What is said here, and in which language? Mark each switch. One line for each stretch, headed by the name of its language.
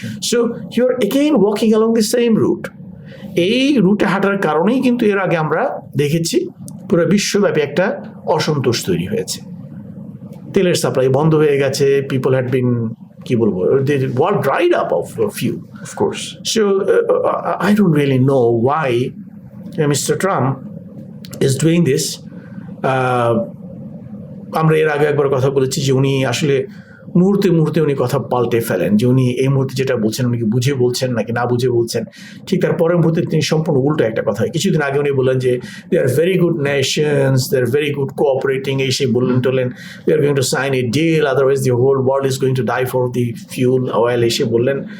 Bangla: So you আর again walking along the same root. এই রুটে হাঁটার কারণেই কিন্তু এর আগে আমরা দেখেছি পুরো বিশ্বব্যাপী একটা অসন্তোষ তৈরি হয়েছে, তেলের সাপ্লাই বন্ধ হয়ে গেছে,
English: people had been,
Bangla: কি বলবো,
English: the world dried up of fuel, of course. So I don't really know why Mr. Trump is doing this.
Bangla: আমরা এর আগে একবার কথা বলেছি যে উনি আসলে মুহূর্তে মুহূর্তে উনি কথা পাল্টে ফেলেন, যে উনি এই মুহূর্তে যেটা বলছেন উনি কি বুঝে বলছেন নাকি না বুঝে বলছেন, ঠিক তার পরের মুহূর্তে তিনি সম্পূর্ণ উল্টো একটা কথা। কিছুদিন আগে উনি বললেন যে
English: they are very good nations, they are very good cooperating,
Bangla: এই সেই বললেন Tollen,
English: they are going to sign a deal, otherwise the whole world is going to die for the fuel oil,
Bangla: এসে বললেন।